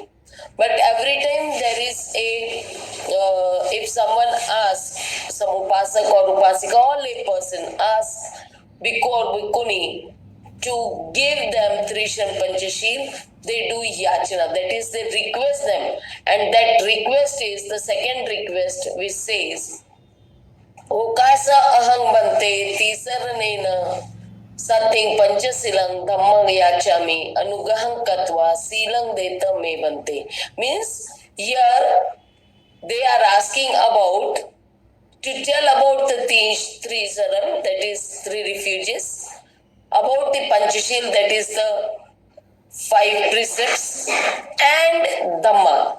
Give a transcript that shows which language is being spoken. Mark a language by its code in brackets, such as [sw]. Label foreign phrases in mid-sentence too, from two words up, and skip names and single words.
[en] But every time there is if someone asks, some upasak or upasika or lay person asks bhikkhu or bhikkhuni to give them [pi] Trishan Panchashil, [en] they do yachana. That is, they request them. And that request is the second request which says, [pi] Okasa ahang bante tisarnena sating panchasilang dhammang yachami anugahang katva silang deta me bante. [en] Means here they are asking about to tell about the three saram, that is three refuges, about the Panchashil, that is the 5 precepts, and Dhamma.